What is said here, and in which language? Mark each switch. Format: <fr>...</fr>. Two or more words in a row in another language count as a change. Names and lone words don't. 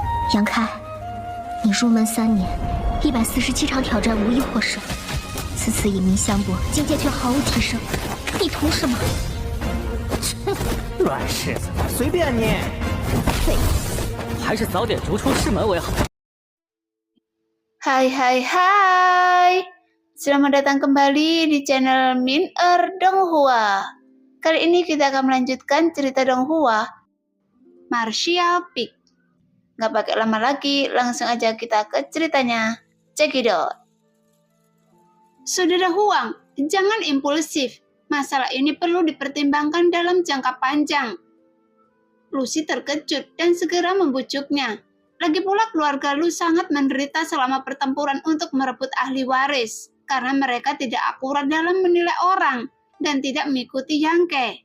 <zh>杨开，你入门3年，147场挑战无一获胜，此次以名相搏，境界却毫无提升，你图什么？乱柿子，随便你。废物，还是早点逐出师门为好。</zh> <id>Hai, selamat datang kembali di channel Min-er Donghua. Kali ini kita akan melanjutkan cerita Donghua, Martial Peak. Gak pakai lama lagi, langsung aja kita ke ceritanya.</id> <en>Check it out.</en> <id>Saudara Huang, jangan impulsif. Masalah ini perlu dipertimbangkan dalam jangka panjang. Lucy terkejut dan segera membujuknya. Lagi pula keluarga Lu sangat menderita selama pertempuran untuk merebut ahli waris, karena mereka tidak akurat dalam menilai orang dan tidak mengikuti Yangke.</id>